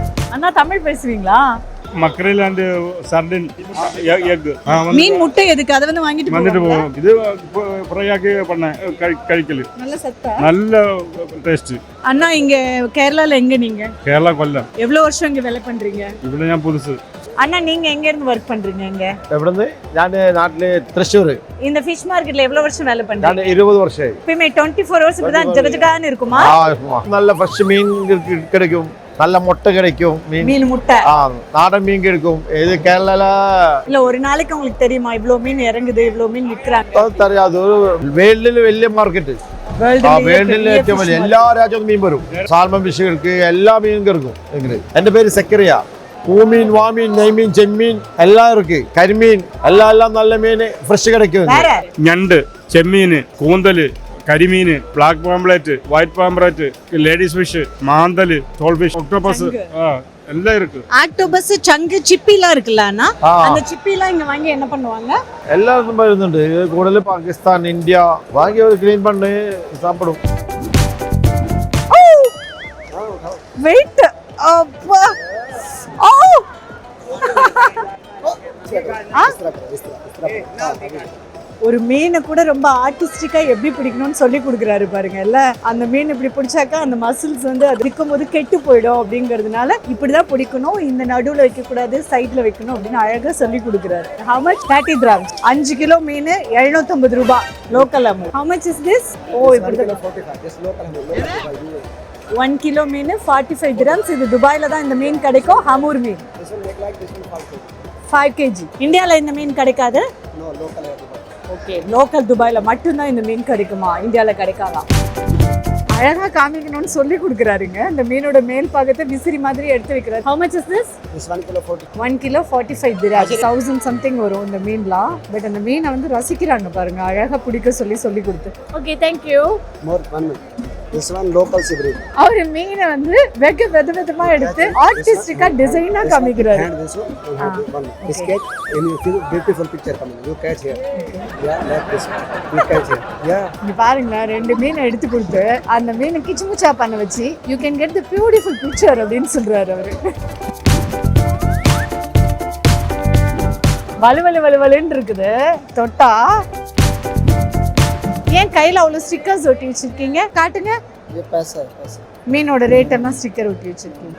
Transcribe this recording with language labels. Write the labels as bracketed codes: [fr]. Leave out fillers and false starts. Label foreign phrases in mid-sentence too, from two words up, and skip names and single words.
[ta] அண்ணா தமிழ் பேசுவீங்களா? [en] mackerel and sardine egg [ta] மீன் முட்டை எதுக்கு அதை வந்து வாங்கிட்டு வந்துட்டு போவாங்க. போவோம். இது ஃப்ரையாக்கி பண்ணேன் கழிக்கல் நல்ல சத்தா. நல்ல டேஸ்ட். அண்ணா இங்க கேரளால எங்க நீங்க? கேரளா கொல்லம். எவ்வளவு வருஷம் இங்க வேலை பண்றீங்க? [ml] ഇവിടെ ഞാൻ പുതുസ്. [ta] அண்ணா நீங்க எங்க இருந்து வர்க் பண்றீங்க இங்க? [ml] എവിടുന്ന് ഞാൻ നാട്ടില് തൃശ്ശൂർ. [ta] இந்த ஃபிஷ் மார்க்கெட்ல எவ்வளவு வருஷம் வேலை [ml] ഞാൻ [ta] பண்றீங்க? [ml] 20 വർഷമായി. [ta] எப்பயுமே 24 hours இப்படிதான் ஜகஜகான்னு இருக்குமா? [ml] നല്ല ഫ്രഷ് മീൻ [ta] கிடைக்கும், நல்ல முட்டை கிடைக்கும், மீன் முட்டை. நாடன் மீன் கிடைக்கும். இது கேரளால இல்ல ஒரு நாளைக்கு உங்களுக்கு தெரியுமா இவ்ளோ மீன் இறங்குது இவ்ளோ மீன் விக்கிறாங்க? [ml] അറിയാതെ വേൾഡിൽ വലിയ മാർക്കറ്റ്. വേൾഡിൽ ഏറ്റവും വലിയ എല്ലാ രാജ്യത്തും മീൻ വരും. സാൽമൺ ഫിഷുകൾക്ക് എല്ലാ മീനും കിടക്കും. എന്റെ പേര് സെക്രിയ. [ta] பூமீன், வாமீன், நெய்மீன், செம்மீன் எல்லாம் இருக்கு. கரிமீன் எல்லாம் நல்ல மீன் ஃப்ரெஷ் கிடைக்கும். [ml] ഞണ്ട്, ചെമ്മീൻ, കൂന്തല്, കരിമീന്, ബ്ലാക്ക് പാംപ്ലേറ്റ്, വൈറ്റ് പാംപ്ലേറ്റ്, ലേഡീസ് ഫിഷ്, മാന്തല്, ടോൾ ഫിഷ്, ഒക്ടോപസ് [ta] எல்லாம் இருக்கு. ஆக்டோபஸ், சங்கு, சிப்பிலாம் இருக்குல்ல அண்ணா? அந்த சிப்பிலாம் இங்க வாங்கி என்ன பண்ணுவாங்க? [ml] எல்லாரும் வருന്നുണ്ട്. [ta] കൂടുതൽ പാകിസ്ഥാൻ, ഇന്ത്യ வாங்கி ஒரு க்ளீன் பண்ணி சாப்பிடும். வெயிட் அப்பா. ஓ ஒரு மீனை கூட ரொம்ப ஆர்டிஸ்டிக்கா எப்படி பிடிக்கணும்னு சொல்லி கொடுக்குறாரு பாருங்க. இல்ல அந்த மீன் இப்படி பிடிச்சாக்கா அந்த மசில்ஸ் வந்து அது இருக்கும் போது கெட்டு போயிடும் அப்படிங்கிறதுனால இப்படிதான் பிடிக்கணும், இந்த நடுவுல வைக்க கூடாது, சைட்ல வைக்கணும் அப்படின்னு அழகா சொல்லி கொடுக்குறாரு. [en] How much? 30 dirhams. [ta] 5 கிலோ மீன் 750 ரூபாய் [en] local amount. How much is this? [ta] ஓ இப்படி 1 கிலோ மீன் 45 dirhams. இது துபாயில தான் இந்த மீன் கிடைக்கும். ஹமூர் மீன் 5 kg. இந்தியால இந்த மீன் கிடைக்காது. ஓகே, லோக்கல் துபாயில மட்டும்தான் இந்த மீன் கிடைக்குமா? இந்தியால கிடைக்காதா? அழகா காமிக்கணும்னு சொல்லி கொடுக்குறாருங்க. இந்த மீனோட மேல் பாகத்தை விசிறி மாதிரி எடுத்து வைக்கிறாரு. [en] How much is this? 1 kilo 45 dirhams. [ta] 1000 something வரும் இந்த மீன்லாம். பட் அந்த மீனை வந்து ரசிக்கிறாங்க பாருங்க, அழகா பிடிக்க சொல்லி கொடுத்து. ஓகே, [en] thank you. This one local sibri. [ta] அவர் மீனை வந்து வெக விதமா எடுத்து ஆர்டிஸ்டிக்கா டிசைனா காமிக்கிறாரு. [en] This cat, and you feel beautiful picture coming. You catch here. Yeah, like this. You catch here. Yeah. [ta] இங்க பாருங்க, 2 மீனை எடுத்து கொடுத்து அந்த மீனை கிச்சுமுச்சா பண்ண வச்சு [en] you can get the beautiful picture [ta] அப்படின்னு சொல்றாரு அவரு. வலுவலுன்னு இருக்குது தொட்டா. ஏன் கையில அவ்வளவு ஸ்டிக்கர்ஸ் ஒட்டி வச்சிருக்கீங்க? காட்டுங்க. மீனோட ரேட் எல்லாம் ஸ்டிக்கர் ஒட்டி வச்சிருக்கீங்க.